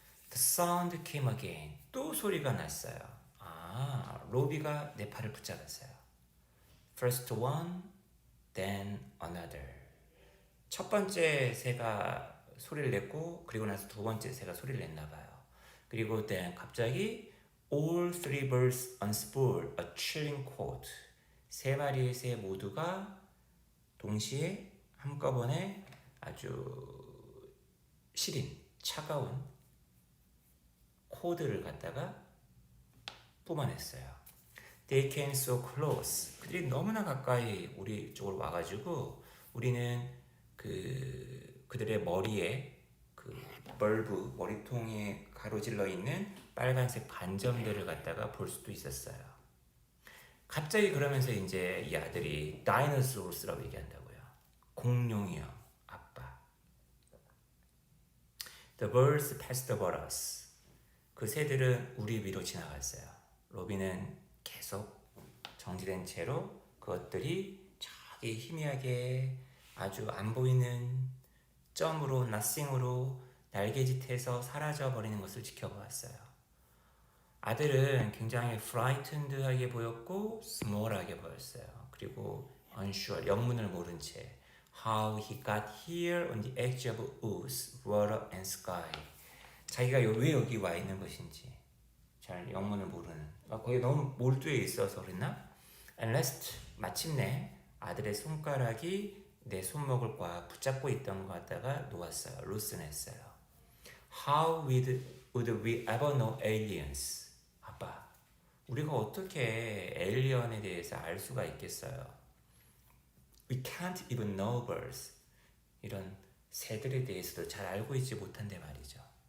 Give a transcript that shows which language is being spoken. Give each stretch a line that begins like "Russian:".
English: The sound came again.
Korean: 또 소리가 났어요. 로비가 내 팔을 붙잡았어요.
English: First one, then another.
Korean: 첫 번째 새가 소리를 냈고 그리고 나서 두 번째 새가 소리를 냈나 봐요. 그리고
English: then
Korean: 갑자기
English: all three birds unspooled a chilling quote.
Korean: 세 마리의 새 모두가 동시에 한꺼번에 아주 시린 차가운 코드를 갖다가 뿜어냈어요.
English: They came so close.
Korean: 그들이 너무나 가까이 우리 쪽으로 와가지고 우리는 그들의 머리에 그 벌브 머리통에 가로질러 있는 빨간색 반점들을 갖다가 볼 수도 있었어요. 갑자기 그러면서 이제 이 아들이 다이너소러스라고 얘기한다고요. 공룡이요, 아빠.
English: The birds passed over us.
Korean: 그 새들은 우리 위로 지나갔어요. 로비는 계속 정지된 채로 그것들이 저기 희미하게 아주 안 보이는 점으로, nothing으로 날개짓해서 사라져버리는 것을 지켜보았어요. 아들은 굉장히 frightened하게 보였고 small하게 보였어요. 그리고
English: unsure,
Korean: 영문을 모른 채
English: how he got here on the edge of ooze, water and sky.
Korean: 자기가 왜 여기 와 있는 것인지 잘 영문을 모르는, 거기 너무 몰두해 있어서 그랬나?
English: And last,
Korean: 마침내 아들의 손가락이 내 손목을 꽉 붙잡고 있던 것 같다가 놓았어요. 루슨했어요.
English: How would we ever know aliens?
Korean: 아빠, 우리가 어떻게 에일리언에 대해서 알 수가 있겠어요?
English: We can't even know birds.
Korean: 이런 새들에 대해서도 잘 알고 있지 못한데 말이죠.